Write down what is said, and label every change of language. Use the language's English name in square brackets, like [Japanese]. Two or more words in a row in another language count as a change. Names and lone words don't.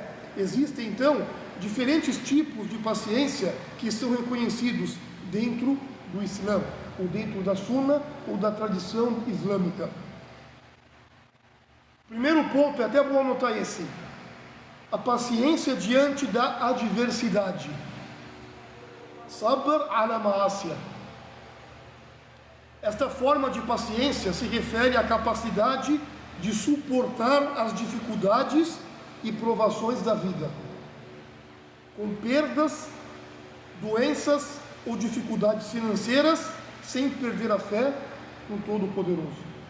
[Portuguese] Existem, então, diferentes tipos de paciência que são reconhecidos dentro do Islã, ou dentro da Sunna, ou da tradição islâmica. Primeiro ponto, é até bom anotar esse: a paciência diante da adversidade. [Arabic] صبر على معصية. [Portuguese] Esta forma de paciência se refere à capacidade de suportar as dificuldades e provações da vida, com perdas, doenças ou dificuldades financeiras, sem perder a fé no Todo-Poderoso.